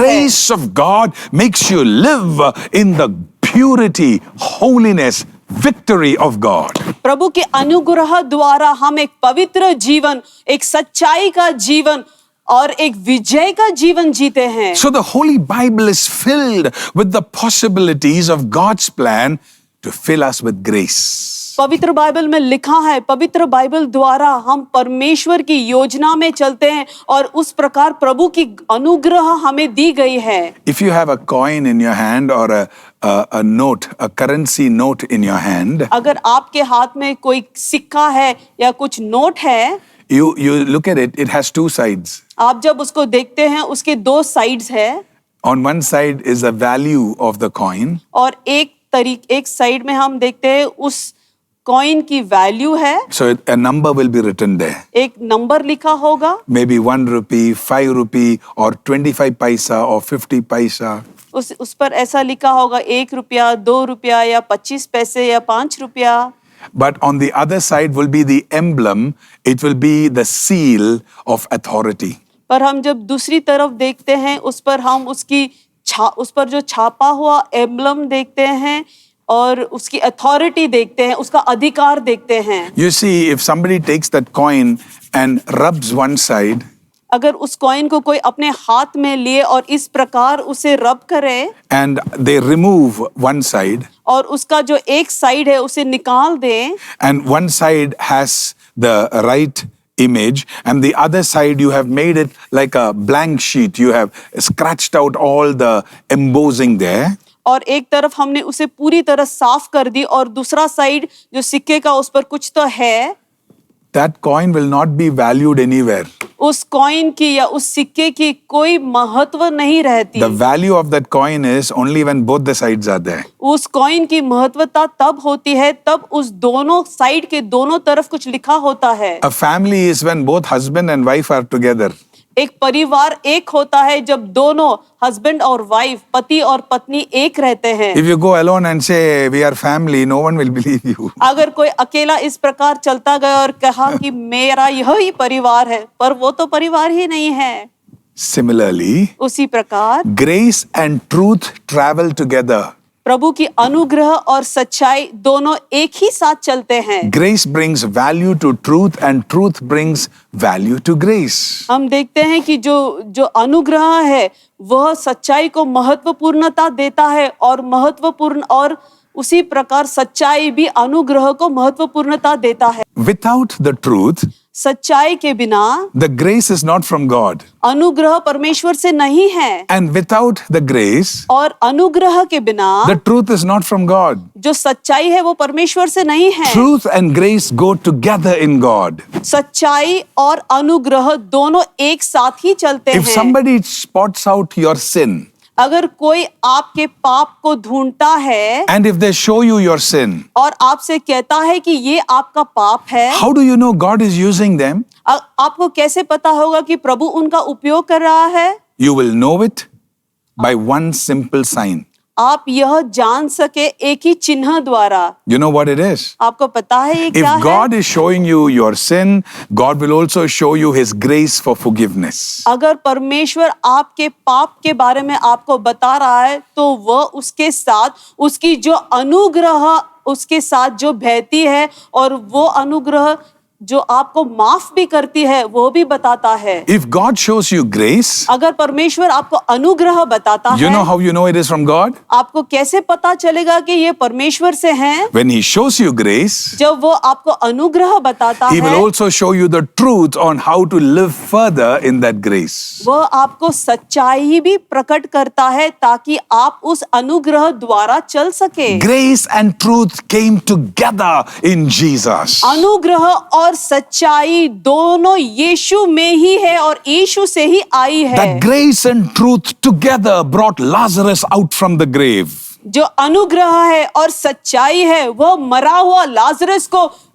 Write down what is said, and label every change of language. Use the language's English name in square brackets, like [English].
[English] Grace of God makes you live in the purity, holiness, victory of God. [Hindi] प्रभु के अनुग्रह द्वारा हम एक पवित्र जीवन, एक सच्चाई का जीवन और एक विजय का जीवन जीते हैं। [English] So the Holy Bible is filled with the possibilities of God's plan to fill us with grace. [Hindi] पवित्र बाइबल में लिखा है, पवित्र बाइबल द्वारा हम परमेश्वर की योजना में चलते हैं और उस प्रकार प्रभु की अनुग्रह हमें दी गई है। [English] If you have a coin in your hand or a note, a currency note in your hand, [Hindi] अगर आपके हाथ में कोई सिक्का है या कुछ नोट है, [English] you look at it, it has two sides. [Hindi] आप जब उसको देखते हैं उसके दो साइड्स है। [English] On one side is the value of the coin. [Hindi] और एक साइड में हम देखते हैं उस कॉइन की वैल्यू है। [English] So a number will be written there. [Hindi] एक नंबर लिखा होगा। [English] Maybe 1 rupee, 5 rupee, or 25 paisa or 50 paisa. [Hindi] उस पर ऐसा लिखा होगा 1 रुपया, 2 रुपया या 25 पैसे या 5 रुपया। [English] But on the other side will be the emblem. It will be the seal of authority. [Hindi] पर हम जब दूसरी तरफ देखते हैं उस पर हम उस पर जो छापा हुआ एम्बलम देखते हैं और उसकी अथॉरिटी देखते हैं, उसका अधिकार देखते हैं। [English] You see, if somebody takes that coin and rubs one side, [Hindi] अगर उस कॉइन को कोई अपने हाथ में लिए और इस प्रकार उसे रब करे [English] and they remove one side, [Hindi] और उसका जो एक साइड है उसे निकाल दे, [English] and one side has the right image and the other side you have made it like a blank sheet, you have scratched out all the embossing there, [Hindi] और एक तरफ हमने उसे पूरी तरह साफ कर दी और दूसरा साइड जो सिक्के का उस पर कुछ तो है, [English] that coin will not be valued anywhere. [Hindi] उस कॉइन की या उस सिक्के की कोई महत्व नहीं रहती। [English] The value of that coin is only when both the sides are there. [Hindi] उस कॉइन की महत्वता तब होती है तब उस दोनों साइड के दोनों तरफ कुछ लिखा होता है। [English] A family is when both husband and wife are together. [Hindi] एक परिवार एक होता है जब दोनों हस्बैंड और वाइफ, पति और पत्नी एक रहते हैं। [English] If you go alone and say we are family, no one will believe you. [Hindi] अगर कोई अकेला इस प्रकार चलता गया और कहा कि मेरा यही परिवार है, पर वो तो परिवार ही नहीं है। [English] Similarly, [Hindi] उसी प्रकार [English] grace and truth travel together. [Hindi] प्रभु की अनुग्रह और सच्चाई दोनों एक ही साथ चलते हैं। [English] Grace brings value to truth and truth brings value to grace. [Hindi] हम देखते हैं कि जो अनुग्रह है वह सच्चाई को महत्वपूर्णता देता है और उसी प्रकार सच्चाई भी अनुग्रह को महत्वपूर्णता देता है। [English] Without the truth, [Hindi] सच्चाई के बिना [English] the grace is not from God. [Hindi] अनुग्रह परमेश्वर से नहीं है। [English] And without the grace, [Hindi] और अनुग्रह के बिना [English] the truth is not from God. [Hindi] जो सच्चाई है वो परमेश्वर से नहीं है। [English] Truth and grace go together in God. [Hindi] सच्चाई और अनुग्रह दोनों एक साथ ही चलते हैं। [English] If somebody spots out your sin, [Hindi] अगर कोई आपके पाप को ढूंढता है [English] and if they show you your sin, [Hindi] और आपसे कहता है कि ये आपका पाप है, [English] how do you know God is using them? [Hindi] आपको कैसे पता होगा कि प्रभु उनका उपयोग कर रहा है? [English] You will know it by one simple sign. [Hindi] आप यह जान सके एक ही चिन्ह द्वारा। [English] You know what it is? [Hindi] आपको पता है ये क्या है? [English] If God is showing you your sin, God will also show you His grace for forgiveness. [Hindi] अगर परमेश्वर आपके पाप के बारे में आपको बता रहा है तो वह उसके साथ उसकी जो अनुग्रह उसके साथ जो बहती है और वो अनुग्रह जो आपको माफ भी करती है वो भी बताता है। [English] If God shows you grace, [Hindi] अगर परमेश्वर आपको अनुग्रह बताता है, [English] you know how you know it is from God? [Hindi] आपको कैसे पता चलेगा कि ये परमेश्वर से है? [English] When He shows you grace, [Hindi] जब वो आपको अनुग्रह बताता [English] He [Hindi] है, [English] will also show you the truth on how to live further in that grace. [Hindi] वह आपको सच्चाई भी प्रकट करता है ताकि आप उस अनुग्रह द्वारा चल सके। [English] Grace and truth came together in Jesus. [Hindi] अनुग्रह और सच्चाई दोनों यीशु में ही है और यीशु से ही आई है। [English] That grace and truth together brought Lazarus out from the grave. [Hindi] जो अनुग्रह है और सच्चाई है वह मरा हुआ लाजरस को